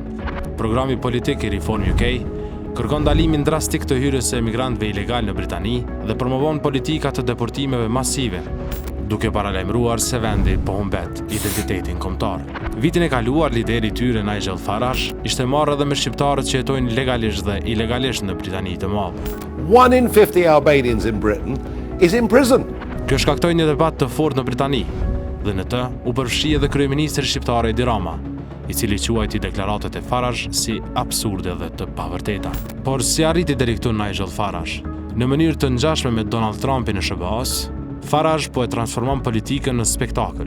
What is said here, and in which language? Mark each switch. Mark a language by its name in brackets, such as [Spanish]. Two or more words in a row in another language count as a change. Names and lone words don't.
[Albanian] Programi politik i Reform UK kërkon ndalimin drastik të hyrjes së emigrantëve ilegal në Britani dhe promovon politika të deportimeve masive, duke paralajmëruar se vendi po humbet identitetin kombëtar. Vitin e kaluar, lideri i tyre Nigel Farage ishte marrë edhe me shqiptarët që jetojnë legalisht dhe ilegalisht në Britani të Madhe. [English] 1 in 50 Albanians in Britain is in prison. [Albanian] Kjo shkaktoi një debat të fortë në Britani, dhe në të u përfshi edhe kryeministri shqiptar Edi Rama, i cili quajti deklaratat e Farage si absurde dhe të pavërteta. Por si arriti deri këtu Nigel Farage? Në mënyrë të ngjashme me Donald Trumpin në SBA-s, Farage po e transformon politikën në spektakël.